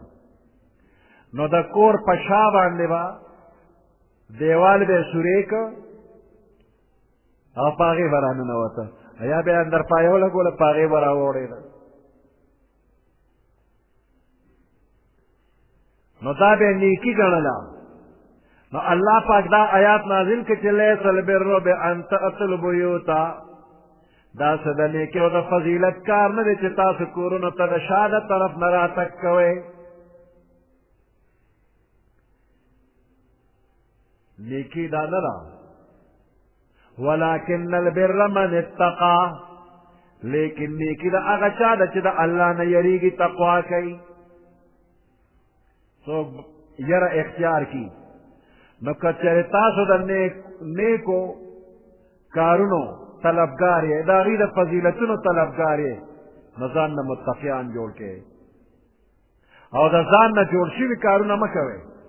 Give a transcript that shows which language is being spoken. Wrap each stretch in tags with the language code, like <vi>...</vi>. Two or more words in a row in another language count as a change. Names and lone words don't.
<ps>نو د کور په شا باندې به دیوال به سورې که او په هغې به راننوته، یا به یې اندر پایه ولګوله په هغې به راوړېده. نو دا به نیکي ګڼله. نو الله پاک دا آیات نازل کړي چې</ps> <ar>لیس البر بأن تأتوا البیوت،</ar> <ps>دا څه د نیکۍ او د فضیلت کار نه دی چې تاسو کورونو ته د شا د طرف نه راتګ کوئ. نیکی دا نه ده،</ps> <ar>ولکن البر من اتقى،</ar> <ps>لیکن نیکی دا هغه چا ده چې د الله نه یریږي، تقوا کوي. څوک یره اختیار کی نو که چېرې تاسو د نیکو کارونو طلبګار یې، د هغې د فضیلتونو طلبګار یې، نو ځان نه متقیان جوړ کړئ او د ځان نه جوړ شوي کارونه مه کوئ.</ps>